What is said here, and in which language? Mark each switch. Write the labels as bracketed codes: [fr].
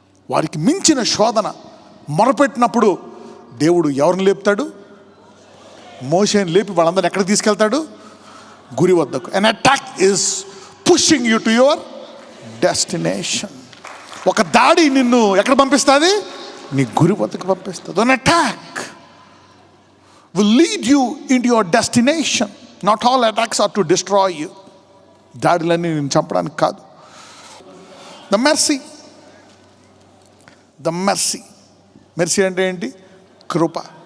[te] వారికి మించిన శోధన మొరపెట్టినప్పుడు దేవుడు ఎవరిని లేపుతాడు? మోషేని లేపి వాళ్ళందరిని ఎక్కడికి తీసుకెళ్తాడు? గురి వద్దకు. [en] An attack is pushing you to your destination. [te] ఒక దాడి నిన్ను ఎక్కడ పంపిస్తుంది? నీ గురి వద్దకు పంపిస్తుంది. [en] An attack will lead you into your destination. Not all attacks are to destroy you. [te] దాడులన్నీ నేను చంపడానికి కాదు. [en] The mercy [te] అంటే ఏంటి? కృప.